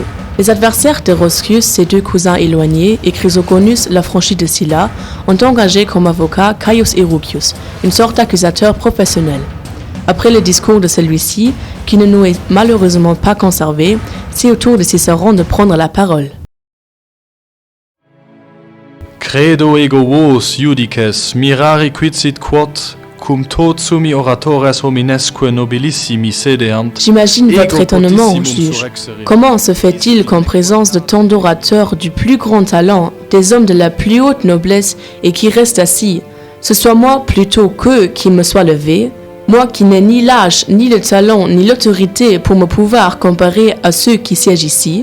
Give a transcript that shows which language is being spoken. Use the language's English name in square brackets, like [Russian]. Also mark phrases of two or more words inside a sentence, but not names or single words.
[French] Les adversaires de Roscius, ses deux cousins éloignés, et Chrysogonus, l'affranchi de Sylla, ont engagé comme avocat Caius Erucius, une sorte d'accusateur professionnel. Après le discours de celui-ci, qui ne nous est malheureusement pas conservé, c'est au tour de Cicéron de prendre la parole. [Latin] Credo ego vos, judices, mirari quidsit quod, cum tot summi oratores hominesque nobilissimi sedeant. [French] J'imagine votre étonnement, juge. Comment se fait-il qu'en présence de tant d'orateurs du plus grand talent, des hommes de la plus haute noblesse et qui restent assis, ce soit moi plutôt qu'eux qui me soient levés, moi qui n'ai ni l'âge, ni le talent, ni l'autorité pour me pouvoir comparer à ceux qui siègent ici?